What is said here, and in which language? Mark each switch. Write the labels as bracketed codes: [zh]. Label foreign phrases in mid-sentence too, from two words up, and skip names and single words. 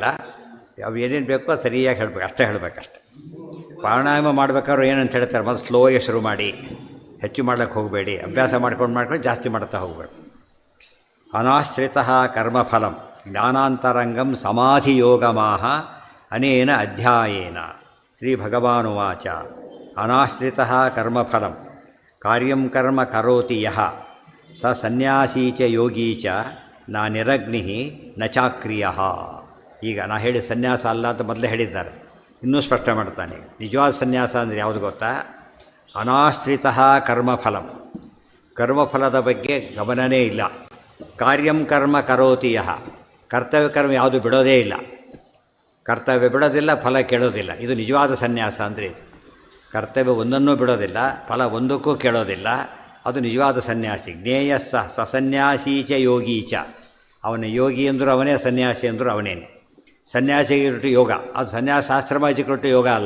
[kn] ಅವು ಏನೇನು ಬೇಕೋ ಅದು ಸರಿಯಾಗಿ ಹೇಳಬೇಕು, ಅಷ್ಟೇ ಹೇಳಬೇಕಷ್ಟೆ. ಪ್ರಾಣಾಯಾಮ ಮಾಡ್ಬೇಕಾದ್ರೂ ಏನಂತ ಹೇಳ್ತಾರೆ, ಮೊದಲು ಸ್ಲೋಗೆ ಶುರು ಮಾಡಿ, ಹೆಚ್ಚು ಮಾಡ್ಲಿಕ್ಕೆ ಹೋಗಬೇಡಿ. ಅಭ್ಯಾಸ ಮಾಡ್ಕೊಂಡು ಜಾಸ್ತಿ ಮಾಡ್ತಾ ಹೋಗಬೇಡಿ. [sa] ಅನಾಶ್ರಿತ ಕರ್ಮಫಲಂ ಜ್ಞಾನಾಂತರಂಗಂ ಸಮಾಧಿಯೋಗಮಾಹ ಅನೇನ ಅಧ್ಯಾಯೇನ. ಶ್ರೀ ಭಗವಾನುವಾಚ ಅನಾಶ್ರಿತ ಕರ್ಮಫಲಂ ಕಾರ್ಯಂ ಕರ್ಮ ಕರೋತಿ ಯಃ ಸ ಸನ್ಯಾಸೀ ಚ ಯೋಗೀ ಚ ನ ನಿರಗ್ನಿ ನ ಚಾಕ್ರಿಯ. [kn] ಈಗ ನಾ ಹೇಳಿ ಸನ್ಯಾಸ ಅಲ್ಲ ಅಂತ ಮೊದಲೇ ಹೇಳಿದ್ದಾರೆ. ಇನ್ನೂ ಸ್ಪಷ್ಟ ಮಾಡ್ತಾನೆ. ನಿಜವಾದ ಸನ್ಯಾಸ ಅಂದರೆ ಯಾವುದು ಗೊತ್ತಾ? [sa] ಅನಾಶ್ರಿತ ಕರ್ಮಫಲಂ. [kn] ಕರ್ಮಫಲದ ಬಗ್ಗೆ ಗಮನವೇ ಇಲ್ಲ. [sa] ಕಾರ್ಯಂ ಕರ್ಮ ಕರೋತಿ ಯಃ. [kn] ಕರ್ತವ್ಯ ಕರ್ಮ ಯಾವುದು ಬಿಡೋದೇ ಇಲ್ಲ. ಕರ್ತವ್ಯ ಬಿಡೋದಿಲ್ಲ, ಫಲ ಕೇಳೋದಿಲ್ಲ. ಇದು ನಿಜವಾದ ಸನ್ಯಾಸ ಅಂದರೆ. ಕರ್ತವ್ಯ ಒಂದನ್ನೂ ಬಿಡೋದಿಲ್ಲ, ಫಲ ಒಂದಕ್ಕೂ ಕೇಳೋದಿಲ್ಲ. ಅದು ನಿಜವಾದ ಸನ್ಯಾಸಿ. [sa] ಜ್ಞೇಯ ಸನ್ಯಾಸೀ ಚ ಯೋಗೀ ಚ. [kn] ಅವನ ಯೋಗಿ ಅಂದರೂ ಅವನೇ, ಸನ್ಯಾಸಿ ಅಂದರೂ ಅವನೇನೆ. ಸನ್ಯಾಸಿಗಿಟ್ಟು ಯೋಗ, ಅದು ಸನ್ಯಾಸಾಶ್ರಮ ಇಜಿಕೊಟ್ಟು ಯೋಗ ಅಲ್ಲ.